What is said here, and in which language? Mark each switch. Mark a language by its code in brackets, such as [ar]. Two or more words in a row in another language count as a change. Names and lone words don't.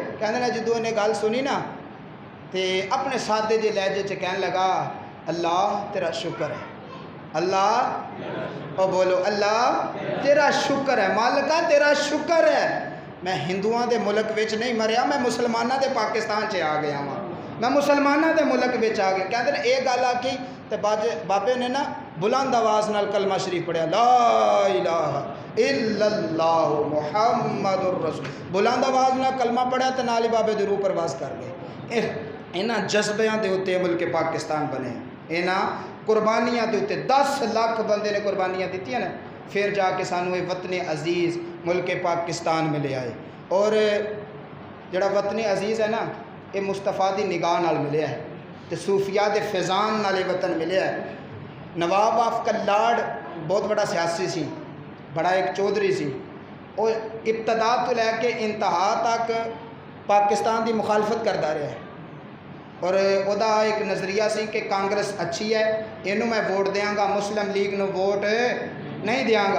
[pa] کہندے نے جدوں انہیں گل سنی نا تے اپنے سادے جے لہجے چ کہن لگا اللہ تیرا شکر ہے، اللہ او بولو اللہ تیرا شکر ہے، مالکا تیرا شکر ہے میں ہندوؤں دے ملک وچ نہیں مریا، میں مسلماناں دے پاکستان چ آ گیا ہاں، میں مسلماناں دے ملک وچ آ گیا۔ کہندے نے یہ گل آکی تے بابے نے نا بلند آواز نال کلمہ شریف پڑھیا، [ar] لا الہ الا اللہ محمد الرسول، [pa] بلند آواز نال کلمہ پڑھیا تے نال ہی بابے دی روح پرواز کر گئے۔ انہاں جذبیاں دے اوتے ملک پاکستان بنے، انہاں قربانیاں دے اوتے 10 لاکھ بندے نے قربانیاں دتیاں نے، پھر جا کے سانو یہ وطن عزیز ملک پاکستان ملے آئے۔ اور جڑا وطن عزیز ہے نا یہ مصطفیٰ دی نگاہ نال ملیا ہے تے صوفیاء دے فیضان نال وطن ملیا ہے۔ نواب آف کلاڑ بہت بڑا سیاسی سی، بڑا ایک چودھری سی، اور ابتدا تو لے کے انتہا تک پاکستان دی مخالفت کرتا رہا ہے، اور او دا ایک نظریہ سی کہ کانگریس اچھی ہے، اینوں میں ووٹ دیاں گا، مسلم لیگ نو ووٹ نہیں دیاں گا۔